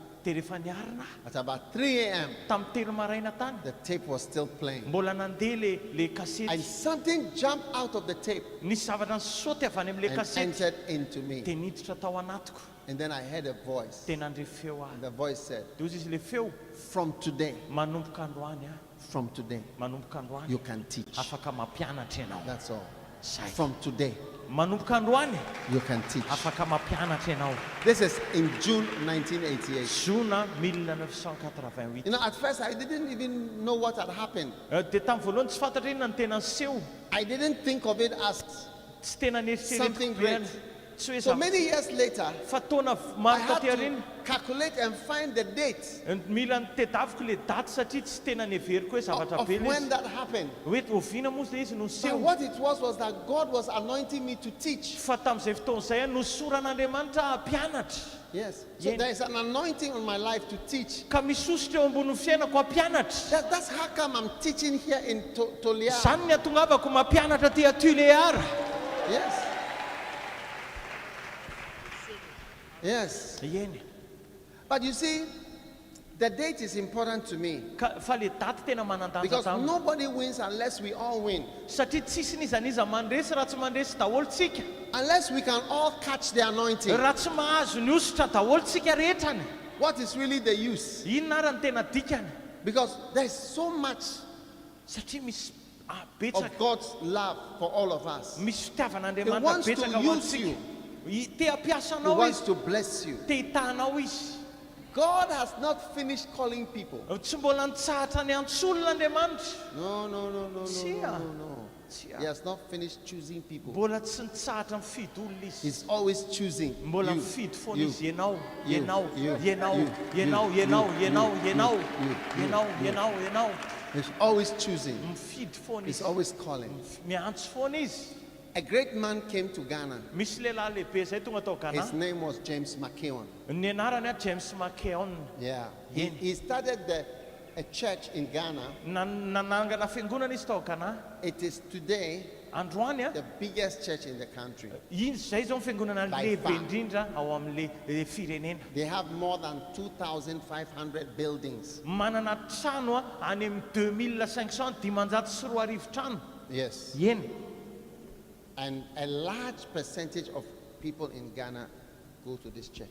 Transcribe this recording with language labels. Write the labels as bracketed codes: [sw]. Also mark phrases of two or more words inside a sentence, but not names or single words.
[mg] Dia rehefa niarina [en] at about 3 a.m., [mg] tamin'ny telo maraina tany [en] the tape was still playing. [mg] mbola nandeha le [en] And [mg] kasety. [en] something jumped out of the tape [mg] Nisy zavatra nisaoty avy any amin'le [en] and [mg] kasety [en] entered into me. [mg] dia niditra tao anatiko. [en] And then I heard a voice. [mg] Dia nandre feo ahy. [en] And the voice said, [mg] Dia ozy izy le feo, [en] from today, [mg] manomboka androany ahy, [en] from today, [mg] manomboka androany [en] you can teach. [mg] afaka mampianatra ianao. [en] That's all. [mg] Zay. [en] From today, [mg] Manomboka androany [en] you can teach. [mg] afaka mampianatra ianao. [en] This is in June 1988. [mg] Zona 1988. [en] You know, at first I didn't even know what had happened. [mg] Dia tamin'ny voalohany tsy fantatra inona ny tena niseho. [en] I didn't think of it as. [mg] Tsy tena [en] Something [mg] nieritreretiko [en] great. [mg] ihany. Tsy hoe [en] So [mg] zavatra- [en] many years later, [mg] fa taona [en] I [mg] maro [en] had [mg] taty [en] to [mg] aoriana. [en] calculate and find the date [mg] Mila nitedaviko le daty satria tsy tena neveriko hoe zavatra [en] of [mg] be le [en] when [mg] izy. [en] that happened. [mg] Hoe oviana moa le izy no [en] But [mg] seho. [en] what it was that God was anointing me to teach. [mg] Fa tamin'izay fotoan'izay no soran'Andriamanitra hampianatra. [en] Yes. So Yeah. there is an anointing on my life to teach. [mg] Ka misositra eo ambony fiainako hampianatra. [en] That's how come I'm teaching here in Toliara. [mg] Zany ny atongavako mampianatra ty Toliara. [en] Yes. Yes. [mg] Eny. [en] But you see, the date is important to me [mg] Fa le daty tena manandanja [en] because [mg] tamiko. [en] nobody wins unless we all win. [mg] Satria tsisy nizaniza mandresy raha tsy mandresy daholo tsika. [en] Unless we can all catch the anointing. [mg] Raha tsy mahazo ny ositra daholo tsika rehetrany. [en] What is really the use? [mg] Inona ara ny tena dikany? [en] Because there's so much [mg] Satria misy betsaka. [en] of God's love for all of us. [mg] Misy [en] He [mg] fitiavan'Andriamanitra [en] wants to [mg] betsaka ho [en] use [mg] antsika. [en] you. [mg] Te hampiasa [en] He [mg] anao [en] wants [mg] izy. [en] to bless you. [mg] Te hitahanao izy. [en] God has not finished calling people. [mg] Tsy mbola nitsahatra ny antsolon'Andriamanitra. [en] No. [mg] Tsia. [en] He has not finished choosing people. [mg] Mbola tsy nitsahatra mifidy olona izy. [en] He's always choosing [mg] Mbola [en] you, [mg] mifidy foana [en] you, [mg] izy. Ianao, [en] you, [mg] ianao, [en] you, [mg] ianao, [en] you, [mg] ianao, [en] you, [mg] ianao, [en] you, [mg] ianao, [en] you, [mg] ianao, [en] you, [mg] ianao, [en] you. [mg] ianao, ianao. [en] He's always choosing. [mg] Mifidy foana [en] He's [mg] izy. [en] always calling. [mg] Miantso foana izy. [en] A great man came to Ghana. [mg] Misy lehilahy lehibe zay tonga tao [en] His [mg] Ghana. [en] name was James McKeown. [mg] Ny anarany a James McKeown. [en] Yeah. Yeah. He started a church in Ghana. [mg] Nanangana fiangonana izy tao Ghana. [en] It is today [mg] Androany a [en] the biggest church in the country. [mg] zay zao fiangonana [en] By [mg] lehibe [en] far. [mg] indrindra ao amin'le firenena. [en] They have more than 2,500 buildings. [mg] Manana trano a any amin'ny 2500 dimanjato sy roa arivo trano. [en] Yes. [mg] Eny. [en] And a large percentage of people in Ghana go to this church.